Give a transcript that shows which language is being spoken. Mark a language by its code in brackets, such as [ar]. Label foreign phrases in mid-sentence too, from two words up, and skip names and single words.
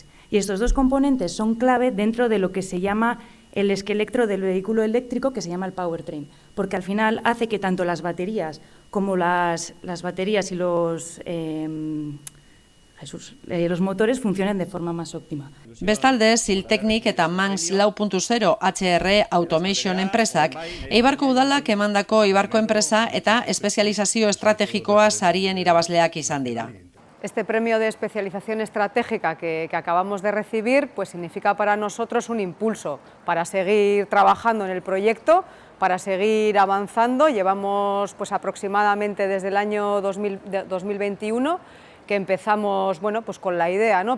[es] Y estos dos componentes son clave dentro de lo que se llama el esquelectro del vehículo eléctrico, que se llama el powertrain, porque al final hace que tanto las baterías como las baterías y los motores funcionen de forma más óptima. [eu] Bestalde, Siltecnik eta Manx 4.0 HR Automation enpresak Eibarko udalak emandako Eibarko enpresa eta espezializazio estrategikoa sarien irabazleak izan dira. [es] Este premio de especialización estratégica que acabamos de recibir pues significa para nosotros un impulso para seguir trabajando en el proyecto, para seguir avanzando. Llevamos pues aproximadamente desde el año 2021 que empezamos pues con la idea, ¿no?